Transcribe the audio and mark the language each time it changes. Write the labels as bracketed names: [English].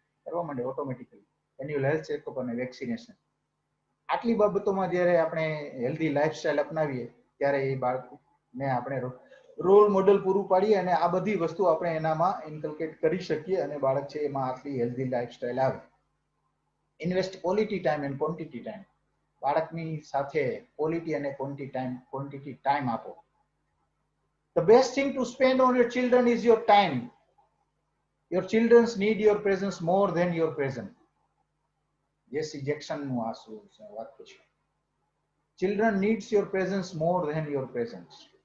[Gujarati] કરવા માંડે automatically. Annual health checkup અને વેક્સિનેશન, આટલી બાબતોમાં જ્યારે આપણે હેલ્ધી લાઈફસ્ટાઈલ અપનાવીએ ત્યારે એ બાળકને આપણે રોલ મોડેલ પૂરું પાડીએ અને આ બધી વસ્તુ આપણે એનામાં ઇન્કલ્કેટ કરી શકીએ અને બાળક છે એમાં આટલી હેલ્ધી લાઈફસ્ટાઈલ આવે. [English] Invest quality time and quantity time. [Gujarati] બાળકની સાથે ક્વોલિટી અને ક્વોન્ટિટી ટાઈમ આપો. [English] The best thing to spend on your children is your time. Your children need your presence more than your present. [Gujarati] Jesse Jackson નું આ શું વાક્ય છે. [English] Children needs your presence more than your presence.